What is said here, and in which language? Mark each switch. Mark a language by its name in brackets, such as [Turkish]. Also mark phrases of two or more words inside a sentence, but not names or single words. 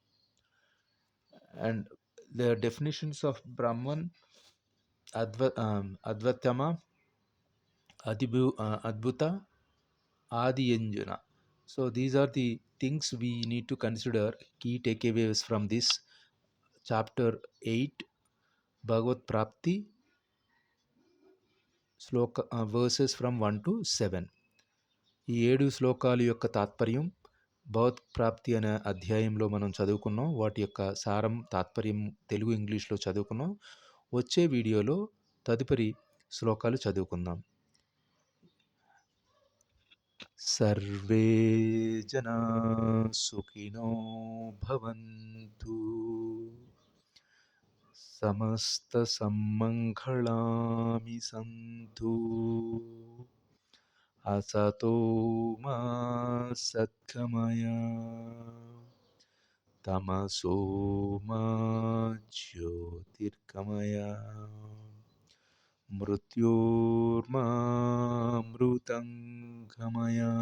[English] And the definitions of Brahman, Advatama, Adbhuta, Adiyanjana. So these are the things we need to consider, key takeaways from this chapter 8, Bhagavad Prapti, verses from 1 to 7. [Telugu] ఈ 7 శ్లోకాల యొక్క తాత్పర్యం భగవత్ప్రాప్తి అనే అధ్యాయంలో మనం చదువుకున్నాం. వాటి యొక్క సారం, తాత్పర్యం తెలుగు, ఇంగ్లీష్లో చదువుకున్నాం. వచ్చే వీడియోలో తదుపరి శ్లోకాలు చదువుకుందాం. [Sanskrit] సర్వే జనా సుఖినో భవంతు, సమస్త సమ్మంగళాని సంతు, असतो मा सद्गमय, तमसो मा ज्योतिर्गमय, मृत्योर्मा मृतङ्गमय.